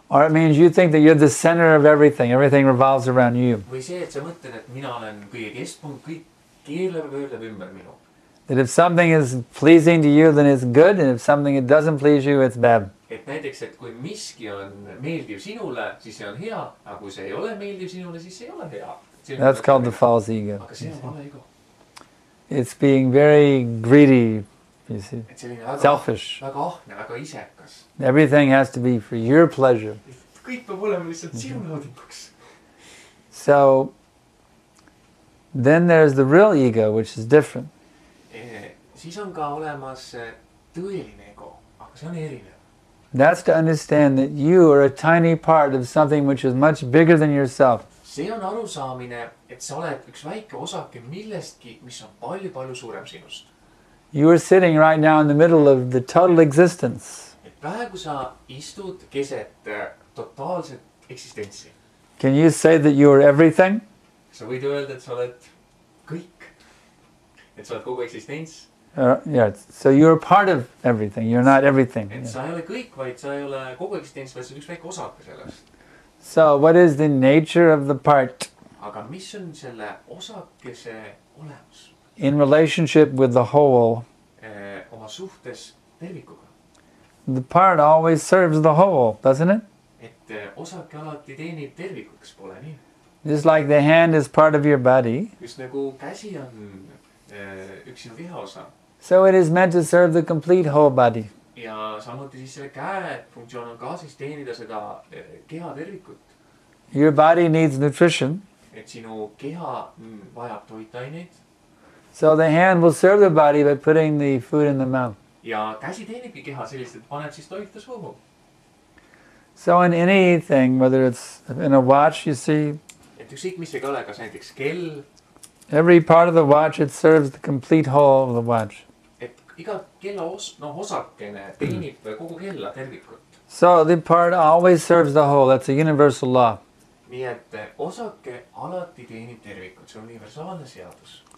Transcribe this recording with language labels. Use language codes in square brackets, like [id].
[en] Or it means you think that you're the center of everything. Everything revolves around you. [et] Või see, et sa mõtled, et mina olen kõige keskpunkt, kõik keerleb ümber minu. [en] That if something is pleasing to you, then it's good, and if something it doesn't please you, it's bad. [et] Et näiteks, et kui miski on meeldiv sinule, siis see on hea, aga kui see ei ole meeldiv sinule, siis see ei ole hea. [en] That's called the false ego. [et] Aga see on vale ego. [en] It's being very greedy, you see, [et] Et selline väga, [en] selfish. [et] väga ahne, väga isekas. [en] Everything has to be for your pleasure. [et] Kõik peab olema lihtsalt sinu naudinguks. [en] So then there's the real ego, which is different. [et] Siis on ka olemas tõeline ego, aga see on erinev. [en] That's to understand that you are a tiny part of something which is much bigger than yourself. [et] See on arusaamine, et sa oled üks väike osake millestki, mis on palju, palju suurem sinust. [en] You are sitting right now in the middle of the total existence. [et] Et praegu sa istud keset totaalset eksistentsi. [en] Can you say that you are everything? [et] Sa võid öelda, et sa oled kõik. Et sa oled kogu eksistents. [en] Yeah, so you're part of everything. You're not everything. [et] Et sa ei ole kõik, vaid sa ei ole kogu eksistents, vaid sa oled üks väike osake sellest. [en] So what is the nature of the part? [et] Aga mis on selle osakese olemus? [en] In relationship with the whole, [et] Oma suhtes tervikuga. [en] the part always serves the whole, doesn't it? [et] Et osake alati teenib tervikut, kas pole nii? [en] Just like the hand is part of your body, [et] Just nagu käsi on üks sinu keha osa. [en] so it is meant to serve the complete whole body. [et] Ja samuti siis selle käe funktsioon on ka siis teenida seda keha tervikut. [en] Your body needs nutrition, [et] Et sinu keha vajab toitaineid [en] so the hand will serve the body by putting the food in the mouth. [et] ja käsi teenibki keha sellist, et paneb siis toitu suhu. [en] So in anything, whether it's in a watch, you see, [et] Et ükskõik mis see ka ole, kas näiteks kell, [en] every part of the watch, it serves the complete whole of the watch. [et] et iga kella osakene teenib kogu kella tervikut. [en] So the part always serves the whole. That's a universal law. [et] Nii et osake alati teenib tervikut, see on universaalne seadus.